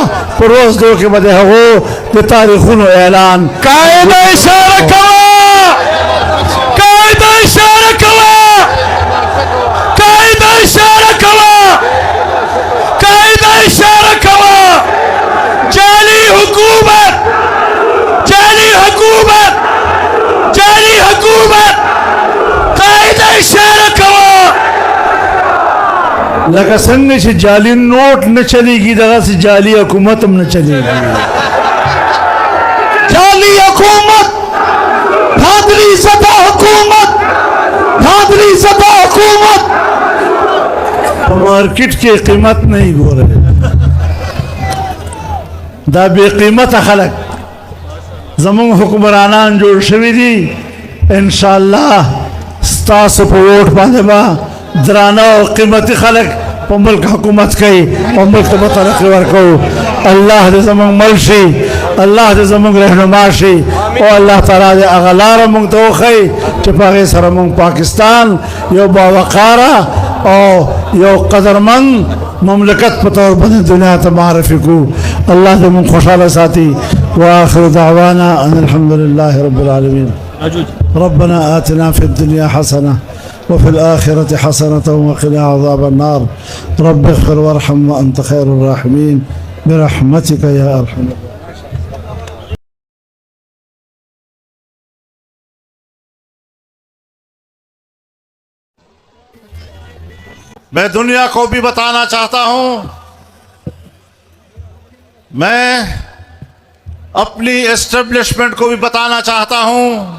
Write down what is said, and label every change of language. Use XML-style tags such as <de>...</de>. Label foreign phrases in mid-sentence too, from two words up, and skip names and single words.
<ps>په روز دو کې به د هغو د تاریخونو اعلان. قاعده اشاره کوه، قاعده اشاره کوه، قاعده اشاره کوه، قاعده اشاره کوه. جعلی حکومت، جعلی حکومت، جعلی حکومت، قاعده اشاره کوه. لکه څنګه چې جعلي نوٹ نه چلیږي دغسې جعلي حکومت هم نه چلیږي.</ps> <ur>جعلی حکومت، دھاندلی زدہ حکومت، دھاندلی زدہ حکومت.</ur> <ps>په مارکیټ کې قیمت نه یې ګورئ، دا بې قیمته خلک زموږ حکمرانان جوړ شوي دي. انشاءالله ستاسو په ووټ باندې به درانه او قیمتي خلک په ملک حکومت کوي او ملک ته به ترقي ورکوو. الله دې زموږ مل شي، الله دې زموږ رهنما شي، او</ps> <ar>الله تعالی</ar> <ps>دې هغه لاره موږ ته وښیي چې په هغې سره موږ پاکستان یو باوقاره او یو قدرمند مملکت په طور باندې دنیا ته معرفي کړو. الله دې موږ خوشحاله ساتي.</ps> <ar>وآخر دعوانا أن الحمد لله رب العالمين. ربنا آتنا في الدنيا حسنة وفي الآخرة حسنة وقنا عذاب النار. رب اغفر وارحم وأنت خير الراحمين برحمتك يا أرحم الراحمين.</ar> <ur>میں دنیا کو بھی بتانا چاہتا ہوں، میں اپنی اسٹیبلشمنٹ کو بھی بتانا چاہتا ہوں</ur>